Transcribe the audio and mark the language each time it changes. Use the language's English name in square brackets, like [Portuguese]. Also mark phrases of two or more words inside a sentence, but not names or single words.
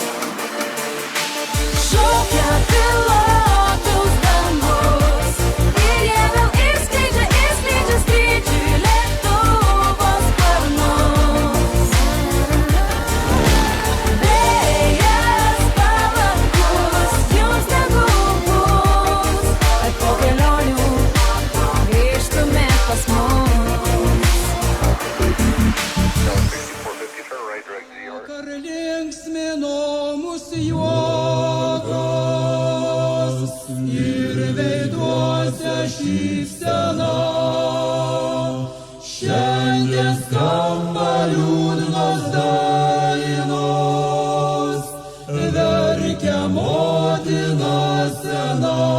[Lithuanian] Šaukia pilotus dangus ir jie vėl išskleidžia skrydžiui lėktuvo sparnus. Vėjas palankus jums negubus, kad po kelionių grįžtumėt pas mus. [English] 6450 turn right direct ZR. [Lithuanian] Vakar linksmino mus juokas ir veiduose šypsena. Šiandien skamba liūdnos dainos, verkia motina sena.